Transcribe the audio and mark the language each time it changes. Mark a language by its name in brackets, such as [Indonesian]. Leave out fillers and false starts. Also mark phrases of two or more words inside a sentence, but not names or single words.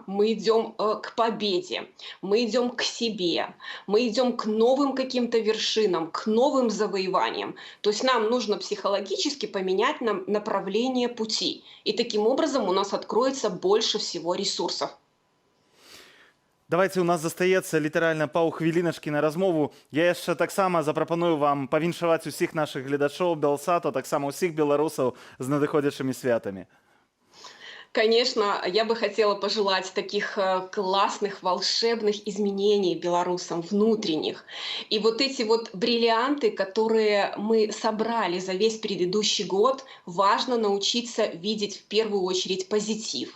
[Russian] Мы идем к победе, мы идем к себе, мы идем к новым каким-то вершинам, к новым завоеваниям. То есть нам нужно психологически поменять направление пути. И таким образом у нас откроется больше всего ресурсов. Давайте, [Belarusian] у нас застаецца літаральна паўхвіліначкі на размову. Я яшчэ таксама запрапаную вам павіншаваць усіх нашых гледачоў Белсату, таксама ўсіх беларусаў з надыходзячымі святамі. [Russian] Конечно, я бы хотела пожелать таких классных, волшебных изменений белорусам, внутренних. И вот эти вот бриллианты, которые мы собрали за весь предыдущий год, важно научиться видеть в первую очередь позитив.